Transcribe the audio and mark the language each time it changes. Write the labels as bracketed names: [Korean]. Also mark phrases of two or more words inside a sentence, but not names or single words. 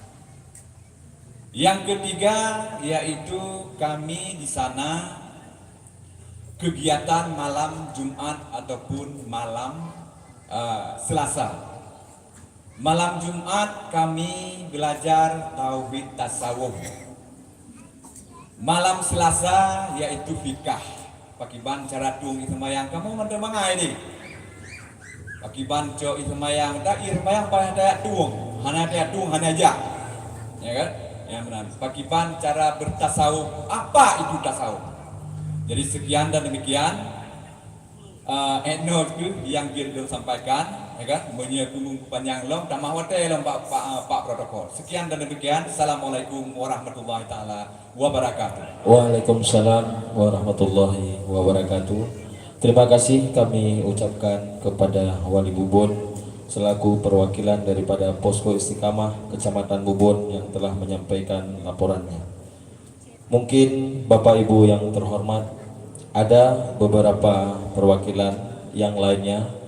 [Indonesian] Yang ketiga yaitu kami di sana kegiatan malam Jumat ataupun malam Selasa. Malam Jumat kami belajar tauhid tasawuf. Malam Selasa yaitu fikah. [Achinese] Pakiban cara tung semayang kamu mandang mangai ni. Pakiban co semayang dak semayang payah daya tung, hana daya tung hana aja. [Indonesian] Ya kan? Ya benar. [Achinese] Pakiban cara bertasawuf. [Indonesian] Apa itu tasawuf? Jadi sekian dan demikian note yang kita sampaikan, ya kan? [Achinese] Menyambung panjang long, tamah wate long pak protokol. [Indonesian] Sekian dan demikian. [Arabic] السلام عليكم ورحمة الله تعالى وبركاته. وعليكم السلام ورحمة الله وبركاته. [Indonesian] Terima kasih kami ucapkan kepada Wali Bubun selaku perwakilan daripada Posko Istiqamah Kecamatan Bubun yang telah menyampaikan laporannya. Mungkin Bapak Ibu yang terhormat, ada beberapa perwakilan yang lainnya.